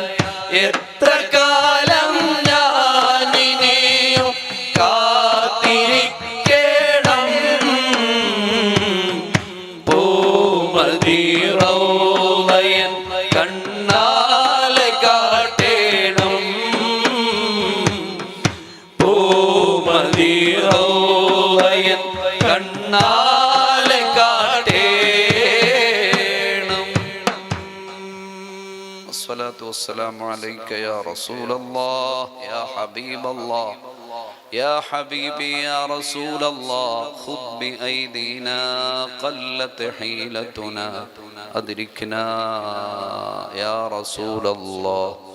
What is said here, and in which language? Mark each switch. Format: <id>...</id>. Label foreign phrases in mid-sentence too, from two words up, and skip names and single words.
<ml>എത്ര കാലം ഞാനിനെയും കാത്തിരിക്കണം പൂമദീറൗളയൻ കണ്ണാലെ കാട്ടേണം പൂമദീറൗളയൻ കണ്ണാലെ കാട്ടേണം.</ml> <ar>الصلاة والسلام عليك يا رسول الله يا حبيب الله يا حبيبي يا رسول الله خذ بأيدينا قلت حيلتنا أدركنا يا رسول الله</ar>